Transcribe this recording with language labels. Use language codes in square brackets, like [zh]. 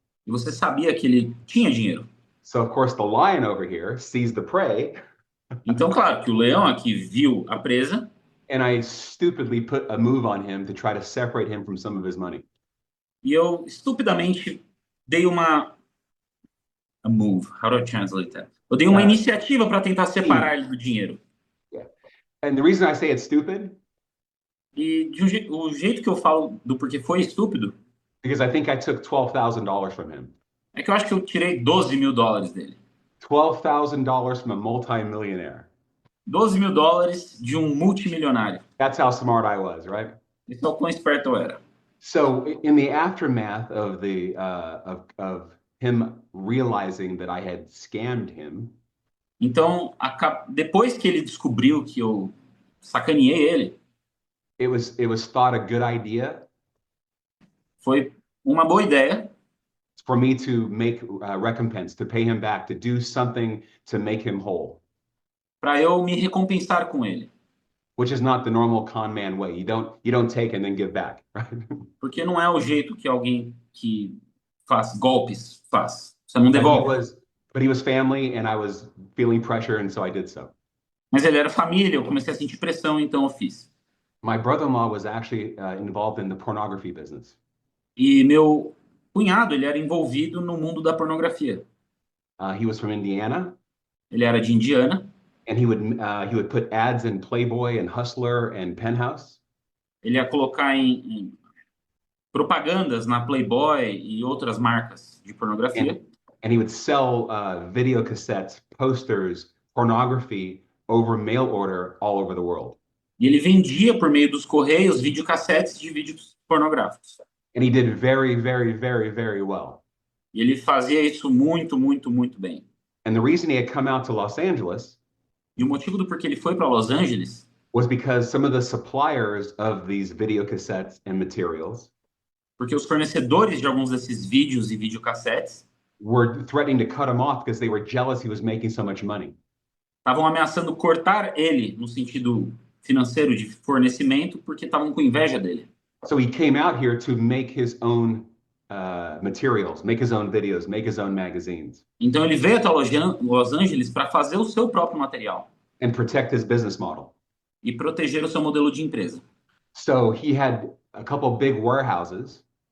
[pt] e você sabia que ele tinha dinheiro. [en] So, of course, the lion over here sees the prey, [pt] Então, claro, que o leão aqui viu a presa, [en] and I stupidly put a move on him to try to separate him from some of his money. [pt] e eu estupidamente dei [en] a move, how do I translate that? [pt] Eu dei uma iniciativa para tentar separar ele do dinheiro. [en] And the reason I say it's stupid, [pt] E o jeito que eu falo do porquê foi estúpido, [en] because I think I took $12,000 from him. [pt] é que eu acho que eu tirei $12 mil dele. [en] $12,000 from a multimillionaire. [pt] $12 mil de um multimilionário. [en] That's how smart I was, right? [pt] Isso é o quão esperto eu era. [en] So, in the aftermath of of him realizing that I had scammed him, [pt] Então, depois que ele descobriu que eu sacaneei ele, [en] it was thought a good idea [pt] foi uma boa ideia [en] for me to make recompense, to pay him back, to do something to make him whole, [pt] para eu me recompensar com ele. [en] which is not the normal con man way. You don't take and then give back, right? [pt] Porque não é o jeito que alguém que faz golpes faz. Você não devolve. [en] But he was family, and I was feeling pressure, and so I did so. [pt] Mas ele era família, eu comecei a sentir pressão, então eu fiz. [en] My brother-in-law was actually involved in the pornography business. [pt] E meu cunhado, ele era envolvido no mundo da pornografia. [en] He was from Indiana, [pt] Ele era de Indiana, [en] and he would put ads in Playboy and Hustler and Penthouse. [pt] ele ia colocar em propagandas na Playboy e outras marcas de pornografia. [en] And he would sell video cassettes, posters, pornography over mail order all over the world. [pt] E ele vendia por meio dos correios videocassetes de vídeos pornográficos. [en] And he did very, very, very, very well. [pt] E ele fazia isso muito, muito, muito bem. [en] And the reason he had come out to Los Angeles [pt] E o motivo do porquê ele foi para Los Angeles [en] was because some of the suppliers of these video cassettes and materials [pt] porque os fornecedores de alguns desses vídeos e videocassetes [en] were threatening to cut him off because they were jealous he was making so much money. [pt] estavam ameaçando cortar ele no sentido financeiro de fornecimento porque estavam com inveja dele. [en] So he came out here to make his own materials, make his own videos, make his own magazines, [pt] Então ele veio até Los Angeles para fazer o seu próprio material [en] and protect his business model. [pt] e proteger o seu modelo de empresa. [en] So he had a couple big warehouses